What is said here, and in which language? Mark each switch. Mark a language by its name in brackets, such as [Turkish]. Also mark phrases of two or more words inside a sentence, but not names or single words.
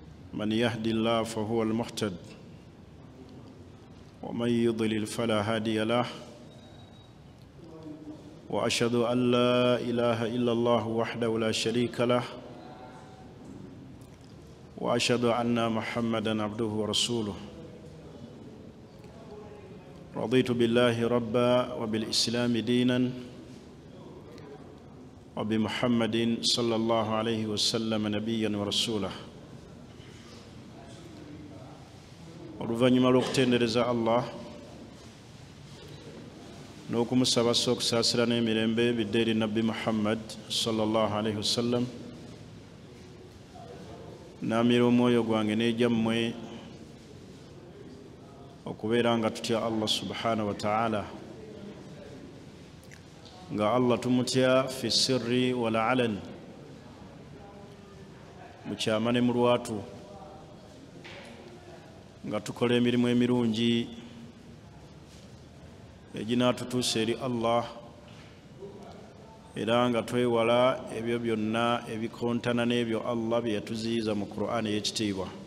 [Arabic] من يهد الله فهو المهتد ومن يضلل فلا هادي له وأشهد أن لا إله إلا الله وحده لا شريك له وأشهد أن محمدا عبده ورسوله رضيت بالله ربا وبالإسلام دينا وبمحمد صلى الله عليه وسلم نبيا ورسوله [Ganda] oluvannyuma lw'okutendereza Allah n'okumusaba okusaasira n'emirembe bidde eri Nabbi Muhammad [Arabic] صلى الله عليه وسلم [Ganda] n'amira omwoyo gwange n'egyammwe okubeera nga tutya [Arabic] الله سبحانه وتعالى [Ganda] nga Allah tumutya [Arabic] في السر والعلن [Ganda] mu kyama ne mu lwatu nga tukola emirimu emirungi eginaatutuusa eri Allah era nga twewala ebyo byonna ebikontana n'ebyo Allah bye yatuziyiza mu Qur'an ey'ekitiibwa.